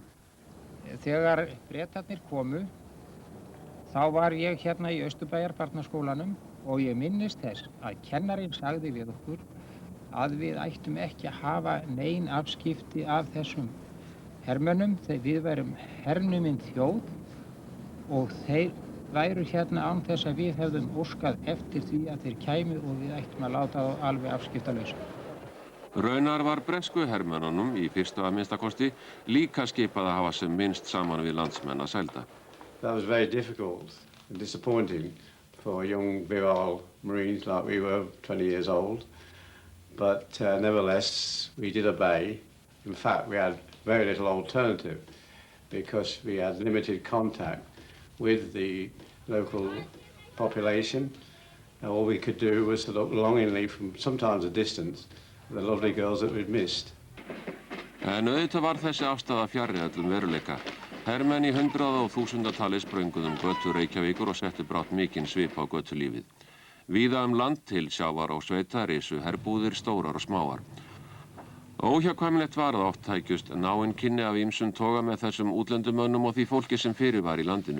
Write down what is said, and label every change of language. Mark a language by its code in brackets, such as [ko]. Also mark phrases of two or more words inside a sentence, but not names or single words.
[is] Þegar Bretarnir komu, þá var ég hérna í Austurbæjarbarnaskólanum og ég minnist þess að kennarinn sagði við okkur að við ættum ekki að hafa nein afskipti af þessum hermönnum þegar við værum hernumin þjóð og þeir væru hérna án þess að við hefðum óskað eftir því að þeir kæmu og við ættum að láta þá alveg afskiptalausa. Raunar var bresku hermönnunum í fyrstu að minnstakosti líka skipað að hafa sem minnst saman við landsmenn að sælda. [en] That was very difficult and disappointing for young virile Marines like we were, 20 years old. But nevertheless, we did obey. In fact, we had very little alternative because we had limited contact with the local population. And all we could do was to look longingly from sometimes a distance at the lovely girls that we'd missed. [is] En auðvitað var þessi afstaða fjarri öllum veruleika. Hermenn í hundraða og þúsundatali sprönguðum götur Reykjavíkur og settu brátt mikinn svip á götulífið. Víða land til sjávar og sveita risu herbúðir stórar og smáar. Óhjákvæmilegt var að oft tækjust náin kynni af ýmsum toga með þessum útlendumönnum og því fólki sem fyrir var í landinu.